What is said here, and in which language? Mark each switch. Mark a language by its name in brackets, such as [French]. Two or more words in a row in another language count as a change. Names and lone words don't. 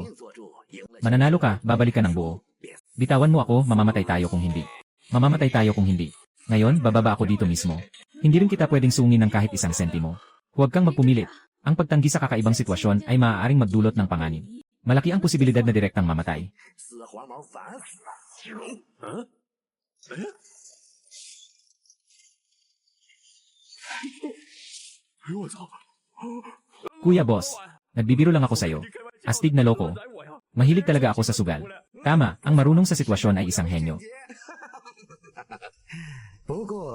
[Filipino] Mananalo ka, babalik ka ng buo. Bitawan mo ako, mamamatay tayo kung hindi. Mamamatay tayo kung hindi. Ngayon, bababa ako dito mismo. Hindi rin kita pwedeng sungin ng kahit isang sentimo. Huwag kang magpumilit. Ang pagtanggi sa kakaibang sitwasyon ay maaaring magdulot ng panganib. Malaki ang posibilidad na direktang mamatay. [Chinese] 死黄毛烦死了。 [Filipino] Kuya boss, nagbibiro lang ako sa'yo. Astig na loko. Mahilig talaga ako sa sugal. Tama, ang marunong sa sitwasyon ay isang henyo. [Chinese] 不过，